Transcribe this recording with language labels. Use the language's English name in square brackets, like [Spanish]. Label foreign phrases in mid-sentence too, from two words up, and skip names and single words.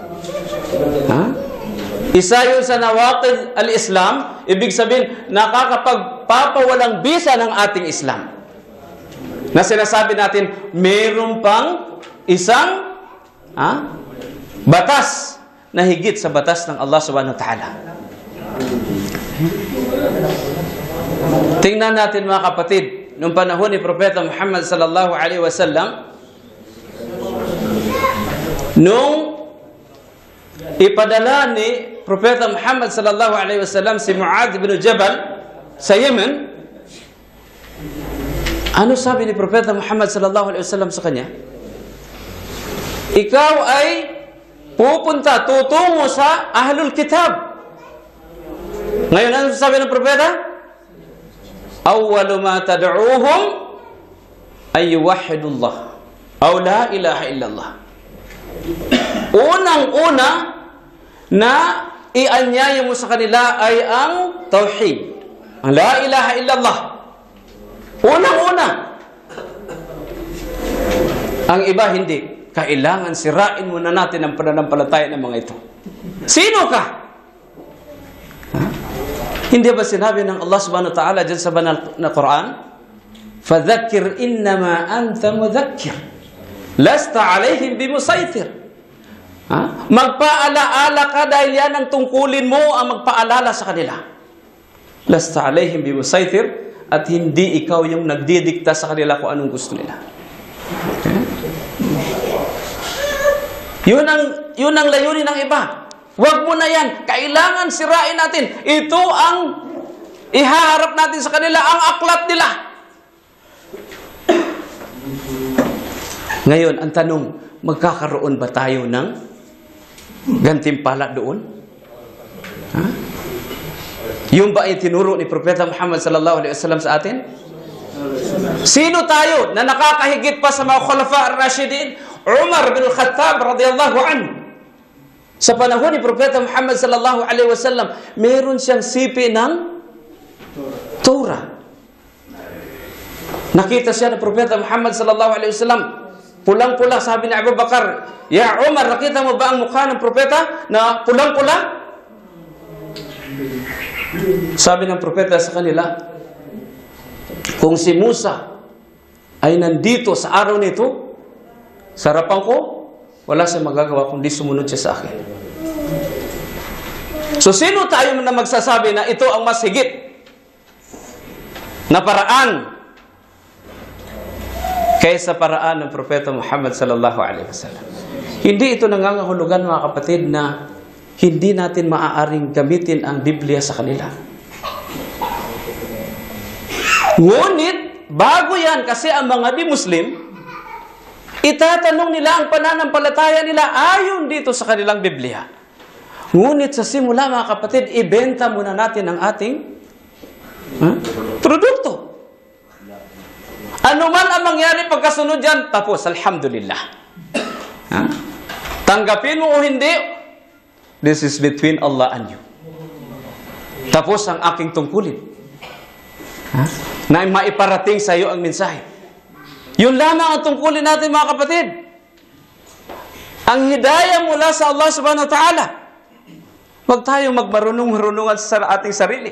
[Filipino] Isa yun sa [Arabic] نواقض الإسلام, [Filipino] ibig sabihin, nakakapagpapawalang bisa ng ating Islam. Na sinasabi natin, mayroon pang isang batas na higit sa batas ng Allah [Arabic] سبحانه وتعالى. [Filipino] Tingnan natin, mga kapatid, noong panahon ni Propeta Muhammad [Arabic] صلى الله عليه وسلم, [Filipino] nung ipadala ni Propeta Muhammad [Arabic] صلى الله عليه وسلم [Filipino] si Mu'adh bin Jabal sa Yemen, ano sabi ni Propeta Muhammad [Arabic] صلى الله عليه وسلم [Filipino] sa kanya? Ikaw ay pupunta, tutungo sa Ahlul Kitab. Ngayon, ano sabi ng Propeta? [Arabic] أول ما تدعوهم أن يوحدوا الله أو لا إله إلا الله. [Filipino] Unang-una na ianyaya mo sa kanila ay ang tauhid, ang [Arabic] لا إله إلا الله. [Filipino] Unang-una. Ang iba hindi. Kailangan sirain muna natin ang pananampalataya ng mga ito. Sino ka? Ha? Hindi ba sinabi ng Allah [Arabic] سبحانه وتعالى [Filipino] dyan sa banal na Quran? [Arabic] فَذَكِّرْ إِنَّمَا أَنْتَ مُذَكِّرْ لَسْتَ عَلَيْهِمْ بِمُسَيْطِرْ. [Filipino] Magpaalaala ka dahil yan ang tungkulin mo ang magpaalala sa kanila. [Arabic] لَسْتَ عَلَيْهِمْ بِمُسَيْطِرْ. [Filipino] At hindi ikaw yung nagdidikta sa kanila kung anong gusto nila. Okay? Yun ang layunin ng iba. Huwag mo na yan. Kailangan sirain natin. Ito ang ihaharap natin sa kanila, ang aklat nila. Ngayon, ang tanong, magkakaroon ba tayo ng gantimpala doon? Ha? Yung ba ay tinuro ni Propeta Muhammad [Arabic] صلى الله عليه وسلم [Filipino] sa atin? Sino tayo na nakakahigit pa sa mga [Arabic] الخلفاء الراشدين? عمر بن الخطاب رضي الله عنه. [Filipino] Sa panahon ni Propeta Muhammad [Arabic] صلى الله عليه وسلم, [Filipino] meron siyang sipi ng Torah. Nakita siya ng Propeta Muhammad [Arabic] صلى الله عليه وسلم, [Filipino] pulang-pula. Sabi ni Abu Bakar, "Ya Umar, nakita mo ba ang mukha ng propeta na pulang-pula?" Sabi ng propeta sa kanila, kung si Musa ay nandito sa araw nito, sa harapan ko, wala siyang magagawa kundi sumunod siya sa akin. So sino tayo na magsasabi na ito ang mas higit na paraan kaysa paraan ng Propeta Muhammad [Arabic] صلى الله عليه وسلم? [Filipino] Hindi ito nangangahulugan, mga kapatid, na hindi natin maaaring gamitin ang Biblia sa kanila. Ngunit, bago yan, kasi ang mga di-Muslim, itatanong nila ang pananampalataya nila ayon dito sa kanilang Biblia. Ngunit sa simula, mga kapatid, ibenta muna natin ang ating produkto. Ano man ang mangyari pagkasunod yan, tapos, alhamdulillah. Tanggapin mo o hindi, [English] this is between Allah and you. [Filipino] Tapos ang aking tungkulin, na maiparating sa iyo ang mensahe. Yun lamang ang tungkulin natin, mga kapatid. Ang hidayah mula sa Allah [Arabic] سبحانه وتعالى. [Filipino] Huwag tayong magmarunong-marunungan sa ating sarili.